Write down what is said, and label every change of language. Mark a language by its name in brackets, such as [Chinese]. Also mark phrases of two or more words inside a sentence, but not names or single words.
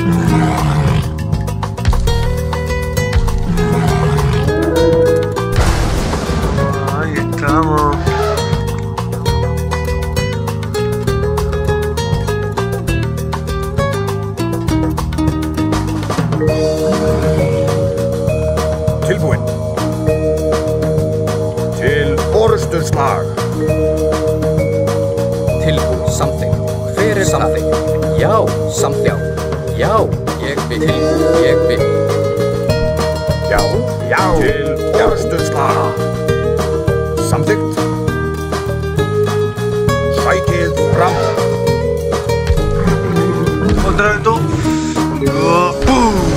[Spanish] Ahí estamos. [Icelandic] Tilbúin. Til orrustu slag. Tilbúið, samþykkt. Hver er samþykkt? Já, samþykkt. Já, ég vil. Ég vil. Já, já. Til orrustu slag. Samþykkt. Sækið fram. [Spanish] Otra vez tú. ¡Pum!